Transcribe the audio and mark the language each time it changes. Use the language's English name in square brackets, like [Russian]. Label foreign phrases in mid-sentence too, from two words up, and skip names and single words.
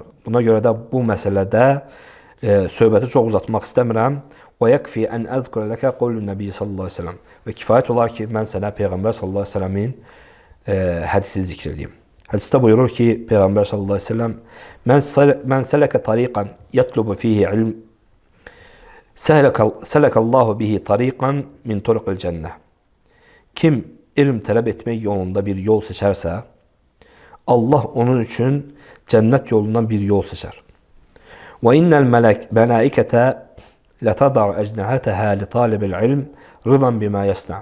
[Azerbaijani] Buna görə də bu məsələdə söhbəti çox uzatmaq istəmirəm. [Arabic] ويكفي أن أذكر لك قول النبي صلى الله عليه وسلم. [Azerbaijani] Və kifayət olar ki, mən sənə Peyğəmbər [Arabic] صلى الله عليه وسلم [Azerbaijani] hədisini zikr edeyim. Hədisdə buyurur ki, Peyğəmbər [Arabic] صلى الله عليه وسلم من سلك طريقا يطلب فيه علما سلك الله به طريقا من طرق الجنة. [Azerbaijani] Kim elm tələb etmək yolunda bir yol seçərsə, Allah onun üçün cənnət yolundan bir yol seçər. [Arabic] وإن الملائكة لتضع أجنحتها لطالب العلم رضا بما يصنع.